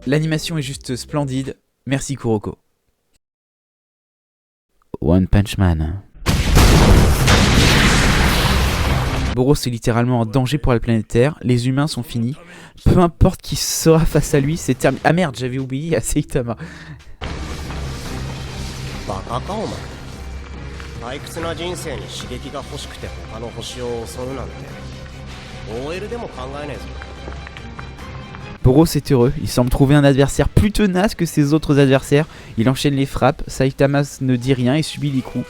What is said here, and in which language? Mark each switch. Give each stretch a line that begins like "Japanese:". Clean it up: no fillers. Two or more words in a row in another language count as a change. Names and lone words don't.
French: L'animation est juste splendide. Merci Kuroko. One Punch Man. Boros est littéralement un danger pour la planète Terre. Les humains sont finis. Peu importe qui sera face à lui, c'est terminé. Ah merde, j'avais oublié à Saitama.
Japanese: 退屈な人生に刺激が欲しくて他の星を襲うなんて OL でも考えねえぞ。
French: Boros est heureux, il semble trouver un adversaire plus tenace que ses autres adversaires. Il enchaîne les frappes, Saitama ne dit rien et subit les coups.